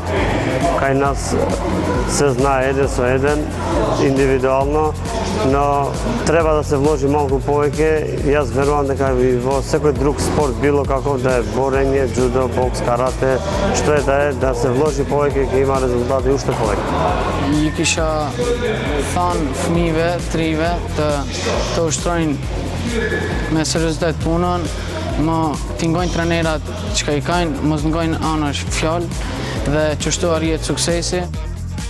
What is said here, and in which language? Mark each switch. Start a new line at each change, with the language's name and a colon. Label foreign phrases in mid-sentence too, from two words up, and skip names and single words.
Macedonian: Кај нас се знае еден со еден, индивидуално, но треба да се вложи малку повеќе. Јас верувам дека и во секој друг спорт, било каков да е борење, џудо, бокс, карате, што е да се вложи повеќе, ќе има резултати уште повеќе.
Albanian: Ju kisha thanë fëmijëve, trive të ushtrojnë me seriozitet punën, më t'ingojnë trenerat që ka i kajnë, mos ngojnë anësh fjallë dhe qështu arrijet suksesi.